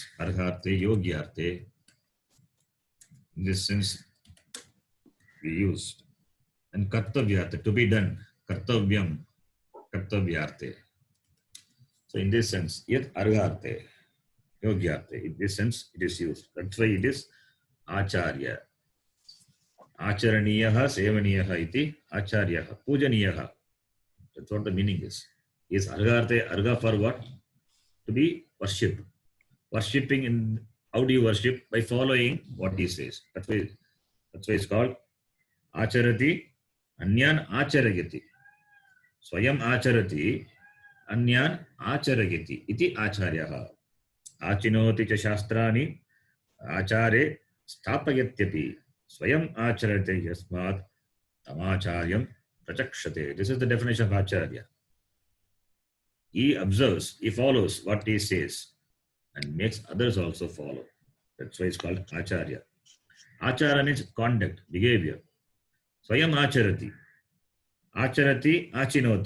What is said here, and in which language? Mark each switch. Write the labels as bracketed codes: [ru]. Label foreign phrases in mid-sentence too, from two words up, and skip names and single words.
[sa] Argharte, Yogyarte. [en] In this sense, we used. And Kartavyarte, to be done. [sa] Kartavyam, Kartavyarte. [en] So in this sense, yet [sa] Argharte, Yogyarte. [en] In this sense, it is used. That's why it is Acharya. [sa] Acharaniyaha, Sevaniyaha iti Acharyaha. Pujaniyaha. [en] That's what the meaning is. Is Argharte, Argha for what? To be worshipped. Worshipping in, how do you worship? By following what he says. That's why it's called [sa] Acharati, Anyan Acharagati. Swayam Acharati, Anyan Acharagati. Iti Acharyaha. Achinoti cha shastrani, Achare Stapayatyapi. Swayam Acharate Yasmat Tamacharyam Prachakshate. [en] This is the definition of Acharya. He observes, he follows what he says and makes others also follow. That's why it's called Acharya. Achara means conduct, behavior. [sa] Swayam Acharati. Acharati Achinoti.